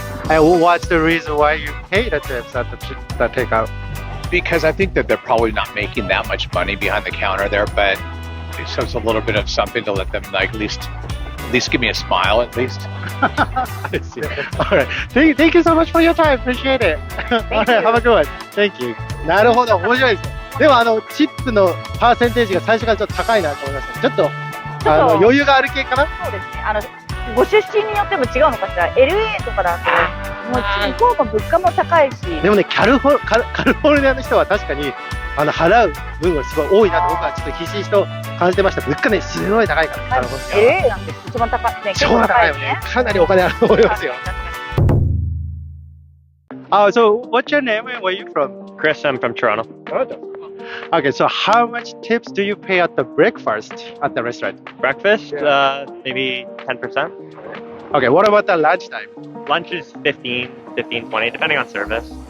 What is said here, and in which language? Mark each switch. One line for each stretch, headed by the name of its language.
English: And what's the reason why you pay the tips at the takeout? Because I think that they're probably not making that much money behind the counter there, but so it's a little bit of something to let them like at least give me a smile at least. I see. All right. Thank you so much for your time. Appreciate it. All right. Have a good one. Thank you.
Japanese: なるほど。面白いですね。でもチップのパーセンテージが最初からちょっと高いなと思いました。ちょっと余裕がある系かな。そうですね。ご出身によっても違うのかしら。LA とかだともう向こうも物価も高いし。でもね、カリフォルニアの人は確かに払う分がすごい多いなと僕はちょっとひしひしと感じてました。物価ね、すごい高いから。カリフォルニアは LA なんて一番高いね。超高いよね。かなりお金あると思いますよ。
English: So what's your name and where are you from? Chris, I'm from Toronto. Okay, so how much tips do you pay at the breakfast at the restaurant? Breakfast, maybe 10%. Okay, what about the lunchtime? Lunch is 15, 20, depending on service.